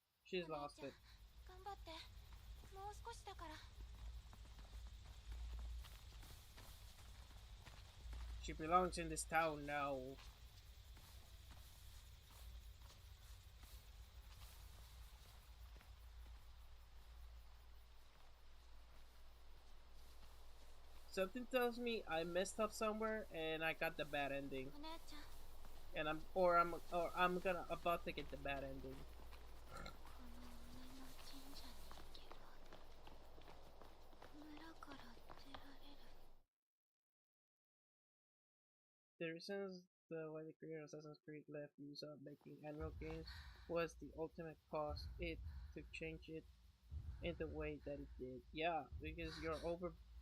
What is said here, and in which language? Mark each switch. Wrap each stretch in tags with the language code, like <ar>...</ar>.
<en>She's lost it.</en> <ja>お姉ちゃん頑張ってもう少しだから。</ja> <en>She belongs in this town now. Something tells me I messed up somewhere and I got the bad ending.</en> <ja>お姉ちゃん</ja> <en>And I'm gonna about to get the bad ending.</en> <ja>この鬼の神社に行けば村から出られる。</ja> <en>The reasons why the creator of Assassin's Creed left Ubisoft making annual games was the ultimate cause it to change it in the way that it did. Yeah, because you're over.</en>